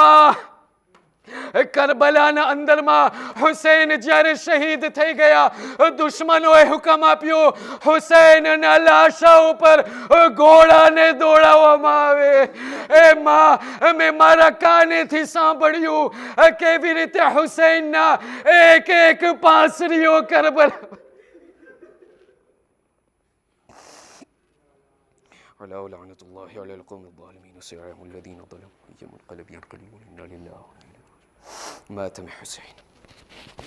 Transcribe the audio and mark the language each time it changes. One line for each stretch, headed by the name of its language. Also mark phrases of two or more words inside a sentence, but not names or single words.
Gujarati: પણ માં, કરબલાના અંદરમાં હુસૈન જ્યારે શહીદ થઈ ગયા, દુશ્મનોએ હુકમ આપ્યો હુસૈનના લાશા ઉપર ઘોડાને દોડાવવામાં આવે. મેં મારા કાનેથી સાંભળ્યું કેવી રીતે હુસૈનના એક એક પાંસરીઓ કરબલા
Arabic: على لعنة الله على القوم الظالمين وسيعلم الذين ظلموا أي منقلب ينقلبون إنا لله وإنا إليه راجعون. مات حسين.